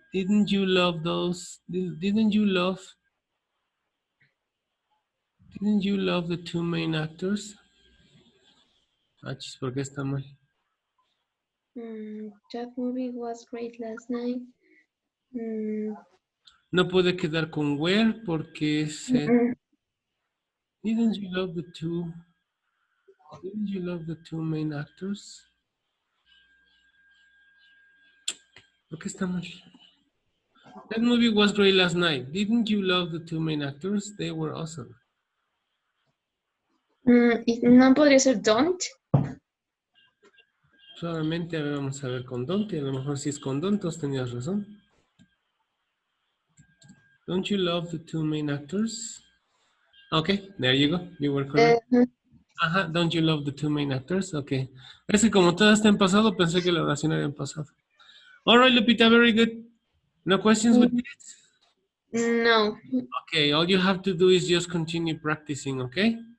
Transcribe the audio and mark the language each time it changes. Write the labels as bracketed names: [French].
[English] Didn't you love those? Didn't you love the two main actors? [Spanish] Chis, ¿por qué está mal? [English] That movie was great last night. [Spanish] No puede quedar con where porque se... [English] Didn't you love the two? Didn't you love the two main actors? [Spanish] ¿Por qué está mal? [English] That movie was great last night. Didn't you love the two main actors? They were awesome. [Spanish] No podría ser don't. Solamente vamos a ver con don't. Y a lo mejor si es con don't, entonces tenías razón. [English] Don't you love the two main actors? Okay, there you go. You were correct. Don't you love the two main actors? Okay. [Spanish] Es que como todo está en pasado, pensé que la oración era en pasado. [English] All right, Lupita, very good. No questions with this? No. Okay, all you have to do is just continue practicing, okay?